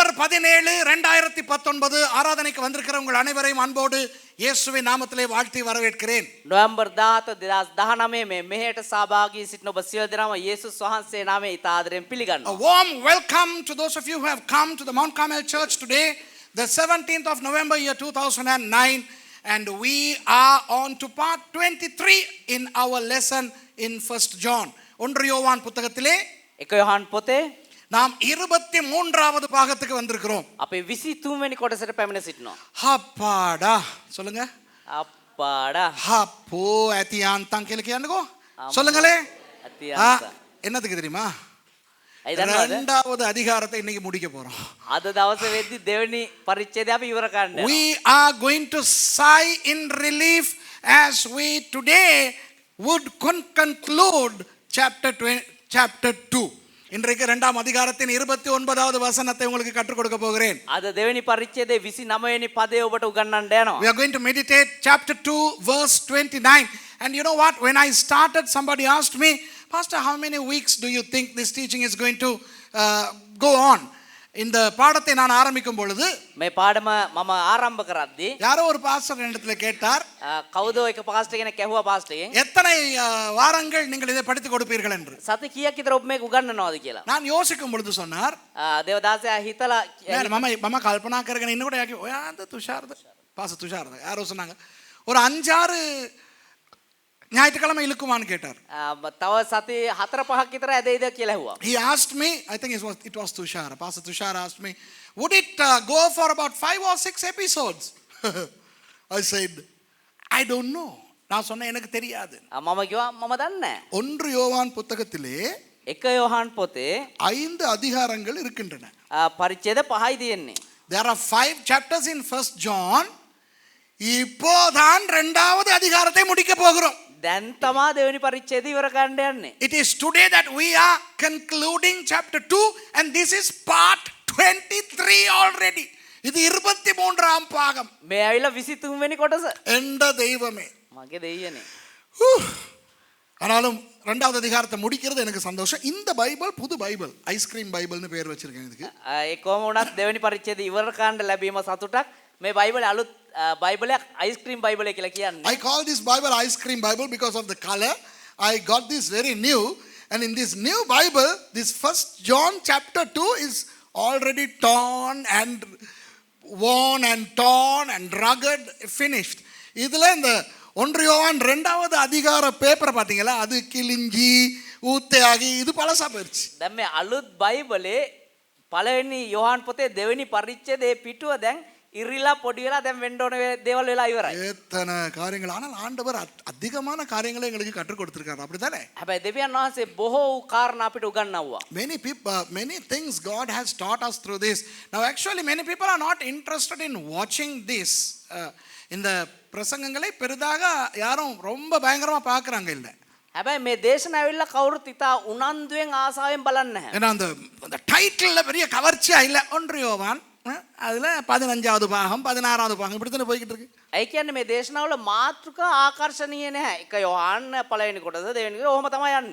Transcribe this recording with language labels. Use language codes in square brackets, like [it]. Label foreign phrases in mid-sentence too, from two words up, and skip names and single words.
[ta] 17/2019 ஆராதனைக்கு வந்திருக்கிற உங்கள் அனைவரையும் அன்போடு இயேசுவின் நாமத்திலே வாழ்த்தி வரவேற்கிறேன். [si] නොවැම්බර් 17 2019 මේ මෙහෙට සහභාගී සිටින ඔබ සියලු දෙනාම යේසුස් වහන්සේ නාමයෙන් ඉතා ආදරයෙන් A පිළිගන්නවා. [en] warm welcome to those of you who have come to the Mount Carmel Church today, the 17th of November year 2009, and we are on to part 23 in our lesson in 1st John. [ta] 1 யோவான் புத்தகத்திலே [si] 1 யோவான் පොතේ [ta] நாம் 23வது பாகத்துக்கு வந்திருக்கிறோம். [si] අපි 23 වෙනි කොටසට පැමිණ සිටිනවා. [ta] அப்பாடா சொல்லுங்க. [si] අපාඩා அப்போ ඇතියාන්තම් කියලා කියන්නකෝ. [ta] சொல்லுங்களே. [si] අතියාන්ත. [ta] என்னதுக்கு தெரியுமா? [si] අයි දන්නවද? [ta] இரண்டாவது அதிகாரத்தை இன்னைக்கு முடிக்க போறோம். [si] අද දවසේ වෙද්දි දෙවෙනි පරිච්ඡේදය අපි ඉවර කරන්න යනවා. [en] We are going to sigh in relief as we today would conclude chapter 2. [ta] இன்றைக்கு இரண்டாம் அதிகாரத்தின் 29வது வசனத்தை உங்களுக்கு கற்றுக் கொடுக்க போகிறேன். [si] අද දෙවෙනි පරිච්ඡේදයේ 29 වෙනි පදය ඔබට උගන්වන්න යනවා. [en] We are going to meditate chapter 2 verse 29. And you know what, when I started, somebody asked me, Pastor, how many weeks do you think this teaching is going to go on? [ta] இந்த பாடத்தை நான் ஆரம்பிக்கும் பொழுது [si] මේ පාඩම මම ආරම්භ කරද්දී [ta] யாரோ ஒரு பாஸ்டர் என்னிடத்துல கேட்டார், [si] කවුදෝ එක පාස්ටර් කෙනෙක් ඇහුවා පාස්ටර්ගෙන් [ta] எத்தனை வாரங்கள் நீங்கள் இதை படித்து கொடுப்பீர்கள் என்று. [si] සති කීයක් විතර ඔබ මේක උගන්වනවද කියලා. [ta] நான் யோசிக்கும் பொழுது சொன்னார், [si] දේවදාසයා හිතලා මම කල්පනා කරගෙන ඉන්නකොට යාකි ඔයාද තුෂාර්ද [ta] பாஸ் துஷார் யாரோ சொன்னாங்க ஒரு 5-6 ஞாயிற்றுக்கிழமை இழுக்குமான்னு கேட்டார். [si] තව සති 4-5ක් විතර ඇදෙයිද කියලා ඇහුවා. [en] He asked me, I think it was Tushar. Pastor Tushar asked me, would it go for about 5 or 6 episodes? I said, I don't know. [ta] நான் சொன்னேன் எனக்கு தெரியாது. [si] මම කිව්වා මම දන්නේ නැහැ. [ta] 1 யோவான் புத்தகத்திலே [si] 1 யோவான் පොතේ [ta] 5 அதிகாரங்கள் இருக்கின்றன. [si] පරිච්ඡේද 5යි තියෙන්නේ. [en] There are 5 chapters in 1st John. [ta] இப்போதான் இரண்டாவது அதிகாரத்தை முடிக்க போகிறோம். [si] දැන් තමා දෙවෙනි පරිච්ඡේදය ඉවර කරන්න යන්නේ. [en] It is today that we are concluding chapter 2 and this is part 23 already. [ta] இது 23ஆம் பாகம். [si] මේ ඇවිල්ලා 23 වෙනි කොටස. [ta] எந்த தெய்வமே. [si] මගේ දෙයියනේ. [ta] ஆனாலும் இரண்டாவது அதிகாரத்தை முடிக்கிறது எனக்கு சந்தோஷம். இந்த பைபிள் புது பைபிள், ஐஸ்கிரீம் பைபிள்னு பேர் வச்சிருக்கேன் இதுக்கு. [si] ඒ කොහොම වුණත් දෙවෙනි පරිච්ඡේදය ඉවර කරන්න ලැබීම සතුටක්. මේ බයිබලේ අලුත් බයිබලයක් අයිස්ක්‍රීම් බයිබලය කියලා කියන්නේ. [en] I call this Bible ice cream Bible because of the color. I got this very new, and in this new Bible, this 1st John chapter 2 is already torn and worn and torn and rugged, finished. [ta] இதுல இந்த 1 யோவான் 2வது அதிகார பேப்பர் பாத்தீங்களா, அது கிழிஞ்சி ஊத்தையாகி இது பழசா போயிருச்சு. [si] දැන් මේ අලුත් බයිබලේ පළවෙනි யோவான் පොතේ දෙවෙනි පරිච්ඡේදයේ පිටුව දැන් ඉරිලා පොඩි වෙලා දැන් වෙන්න ඕන දේවල් වෙලා ඉවරයි. [ta] எத்தனை காரியங்கள், ஆனால் ஆண்டவர் அதிகமான காரியங்களை எங்களுக்கு கற்றுக் கொடுத்திருக்காரு, அப்படிதானே? [si] හැබැයි දෙවියන් වහන්සේ බොහෝ කාරණා අපිට උගන්වුවා. [en] Many things God has taught us through this. Now actually many people are not interested in watching this. [ta] இந்த பிரசங்கங்களை பெரிதாக யாரும் ரொம்ப பயங்கரமா பார்க்கறாங்க இல்ல. [si] හැබැයි මේ දේශන ඇවිල්ලා කවුරුත් ඉතා උනන්දුවෙන් ආසාවෙන් බලන්නේ නැහැ. [ta] ஏன்னா அந்த டைட்டில்ல பெரிய கவர்ச்சியா இல்ல. 1 யோவான் அதுல 15வது பாகம் 16வது பாகம் இப்படி தானே போயிட்டு இருக்கு. [si] ඒ කියන්නේ මේ දේශනාවල මාතෘකා ආකර්ෂණීය නැහැ. 1 யோவான் පළවෙනි කොටස දෙවෙනි කොටස ඔහොම තමයි යන්නේ.